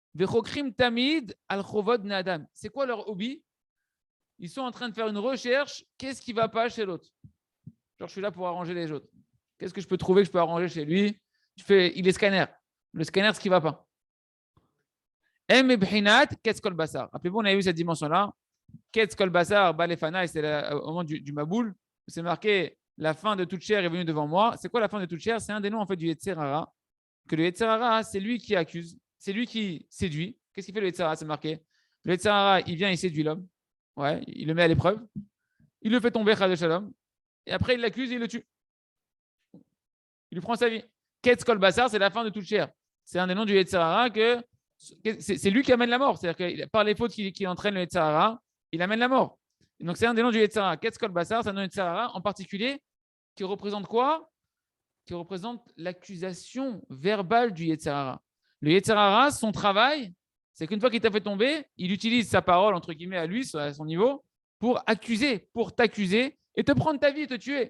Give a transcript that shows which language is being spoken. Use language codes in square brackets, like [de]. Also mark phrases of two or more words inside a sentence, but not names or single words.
[fr] C'est quoi leur hobby? Ils sont en train de faire une recherche. Qu'est-ce qui ne va pas chez l'autre? Genre, je suis là pour arranger les autres. Qu'est-ce que je peux trouver que je peux arranger chez lui? Il est scanner. Le scanner, ce qui ne va pas. Rappelez-vous, on a eu cette dimension-là. [he] קץ כל בשר בא לפני, [fr] c'est au moment du Maboul. C'est marqué la fin de toute chair est venue devant moi. C'est quoi la fin de toute chair? C'est un des noms en fait du [he] יצר הרע. [fr] Que le [he] יצר הרע, [fr] c'est lui qui accuse, c'est lui qui séduit. Qu'est-ce qu'il fait le [he] יצר הרע? [fr] C'est marqué. Le [he] יצר הרע, [fr] il vient, il séduit l'homme. Ouais, il le met à l'épreuve. Il le fait tomber, [he] חס ושלום. [fr] Et après, il l'accuse et il le tue. Il lui prend sa vie. [he] קץ כל בשר, [fr] c'est la fin de toute chair. C'est un des noms du [he] יצר הרע [fr] que c'est lui qui amène la mort. C'est-à-dire que par les fautes qui entraînent le [he] יצר הרע, [fr] il amène la mort. Et donc, c'est un des noms du [he] יצר הרע. קץ כל בשר, [fr] c'est un nom du [he] יצר הרע [fr] en particulier qui représente quoi? Qui représente l'accusation verbale du [he] יצר הרע. [fr] Le [he] יצר הרע, [fr] son travail, c'est qu'une fois qu'il t'a fait tomber, il utilise sa parole, entre guillemets, à lui, à son niveau, pour accuser, pour t'accuser et te prendre ta vie et te tuer.